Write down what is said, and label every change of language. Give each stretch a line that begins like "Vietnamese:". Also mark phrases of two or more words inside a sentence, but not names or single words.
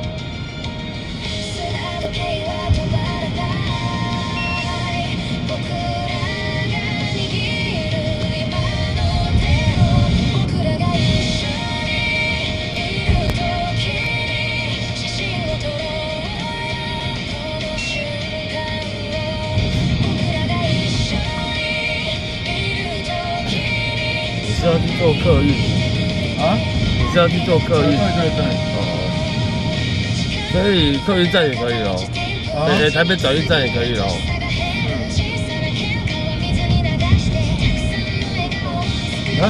Japanese: 砂時計は止まらない僕らが握る今の手を僕らが一緒にいる時に写真を撮ろうよこの瞬間を僕らが一緒にいる時に
Chinese: 你是要去坐客运？啊，你是要去坐客对运？对对，哦，所以客运站也可以咯。啊，台北转运站也可以咯。啊？